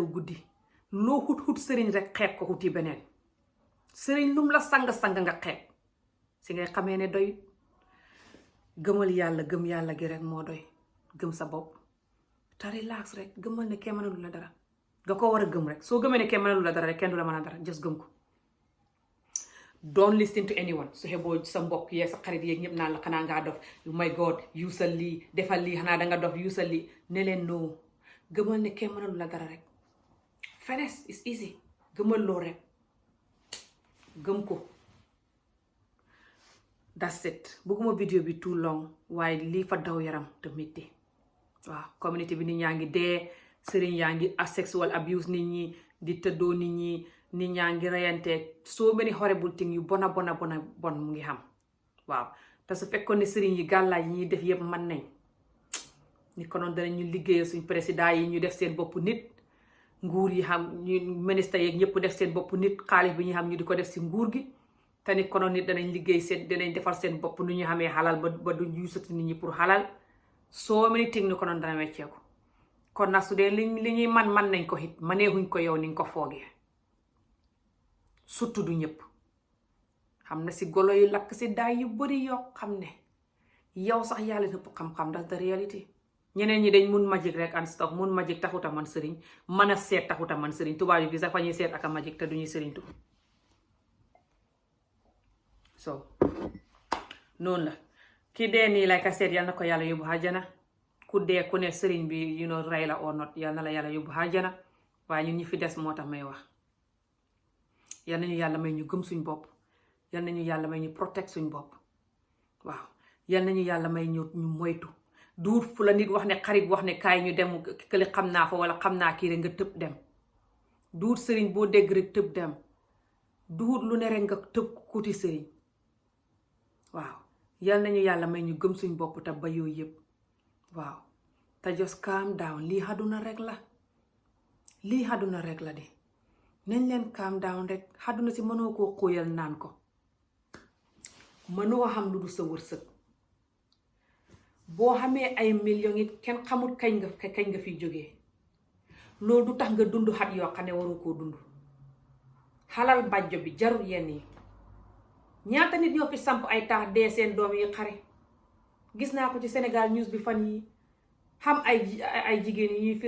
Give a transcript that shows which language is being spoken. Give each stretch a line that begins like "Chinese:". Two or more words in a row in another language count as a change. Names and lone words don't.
Wolof: guddi loo xut sëriñ rek xeeb ko xuti beneen sëriñ lum la sang-sang nga xeeb si ngay xamee ne doy gëmal yàlla gëm yàlla gi rek moo doy gëm sa bopp te relax rek gëmal ne kenn mënalu la dara nga ko war a gëm rek soo gëmee ne kenn mënalu la dara rek kenn du la mën a dara just gëm ko
English: don't listen to anyone
Wolof: su xeboo sa mbokk yee sa xarit yeeg ñëpp naan la xanaa ngaa dof
English: my god
Wolof: yuusal lii defal lii xanaa danga dof yuusal lii ne leen noo gëmal ne kenn mënalu la dara rek
English: finesse is easy
Wolof: gëmal loo rek gëm ko
English: that's it
Wolof: bëgguma vidéo bi
English: too long
Wolof: waaye lii fa daw yaram te métti waaw community bi nit ñaa ngi dee sëriñ yaa ngi
English: sexual abuse
Wolof: nit ñi di tëddoo nit ñi nit ñaa ngi reyante
English: so many horrible thing
Wolof: yu bon mu ngi xam waaw te su fekkoon ne sëriñ yi gàllaay yi ñuy def yëpp mën nañ ni ko noonu danañ ñu liggéeyal suñ président yi ñu def seen bopp nit nguur yi xam ñu ministre yeeg ñëpp def seen bopp nit xaalis bi ñu xam ñu di ko def si nguur gi te ni ko noonu nit danañ liggéey seen danañ defar seen bopp nu ñu xamee xalal ba du yusati nit ñi pour xalal
English: so many thing
Wolof: ni ko noonu dana wecceeku kon nag su dee li ñuy man nañ ko it maneexuñ ko yow ni nga ko foogee surtout du ñëpp xam na si golo yu lakk si daay yu bari yoo xam ne yow sax yàlla nëpp xam-xam
English: that's the reality
Wolof: ñeneen ñi dañ mun magic rek
English: and stuff
Wolof: mun magic taxuta man sëriñ mën a seet taxuta man sëriñ tubaab yi fii sax fa ñuy seet ak a magic te duñuy sëriñ tu so noonu la ki dee nii lay ka seet yal na ko yàlla yóbbu àjjana ku dee ku ne sëriñ bi rey la
English: or not
Wolof: yal na la yàlla yóbbu àjjana waaye ñun ñi fi des moo tax may wax yal nañu yàlla may ñu gëm suñ bopp yal nañu yàlla may ñu protect suñ bopp waaw yal nañu yàlla may ñu moytu duut fu la nit wax ne xarit wax ne kaay ñu dem kële xam naa fa wala xam naa kii rek nga tëb dem duut sëriñ boo dégg rek tëb dem duut lu ne rek nga tëb kuti sëriñ waaw yal nañu yàlla may ñu gëm suñ bopp te ba yooyu yëpp waaw te
English: just calm down
Wolof: lii àdduna rek la de nañ leen
English: calm down
Wolof: rek àdduna si mënoo koo xóoyal naan ko mënoo xam lu du sa wërsëg boo xamee ay millions it kenn xamul kañ nga fiy jógee loolu du tax nga dund xat yoo xam ne waroo koo dund xalal bàjjo bi jarul yenn yi ñaata nit ñoo fi samp ay taax dee seen doom yi xare gis naa ko ci Sénégal news bi fan yi xam ay jigéen yi ñuy